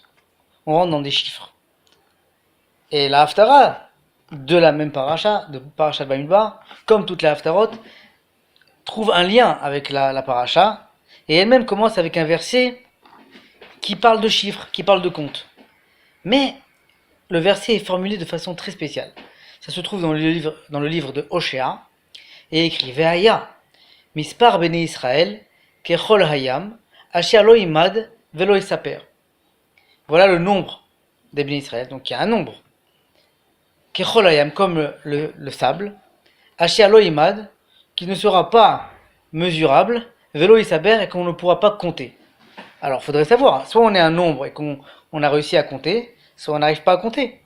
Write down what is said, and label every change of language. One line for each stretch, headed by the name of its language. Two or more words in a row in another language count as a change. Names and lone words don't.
French: On rentre dans des chiffres. Et la Haftara, de la même paracha, de paracha de Bamidbar, comme toutes les Haftarot, trouve un lien avec la paracha. Et elle-même commence avec un verset qui parle de chiffres, qui parle de comptes. Mais le verset est formulé de façon très spéciale. Ça se trouve dans le livre de Hoshea, et écrit
Hebrew: והיה, מספר בני ישראל, כחול הים, אשר לא ימד ולא יספר.
French: Voilà le nombre des bénis Israël, donc il y a un nombre.
Hebrew: כחול הים,
French: comme le sable,
Hebrew: אשר לא ימד,
French: qui ne sera pas mesurable,
Hebrew: ולא יספר,
French: et qu'on ne pourra pas compter. Alors il faudrait savoir, soit on est un nombre et qu'on a réussi à compter, soit on n'arrive pas à compter.